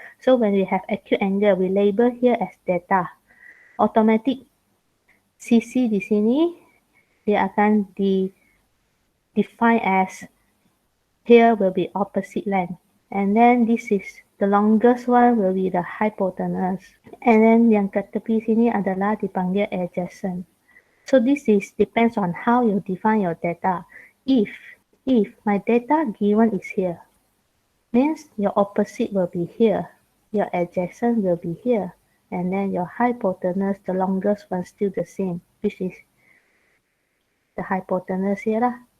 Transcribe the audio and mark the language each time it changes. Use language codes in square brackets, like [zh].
[en] So when we have acute angle, we label here as theta. Automatic CC di sini, dia akan define as here will be opposite length. And then this is the longest one will be the hypotenuse. [ms] And then yang kat tepi sini adalah dipanggil adjacent. [en] So this is depends on how you define your data. If my data given is here, means your opposite will be here, your adjacent will be here, and then your hypotenuse, the longest one, still the same, which is the hypotenuse here lah.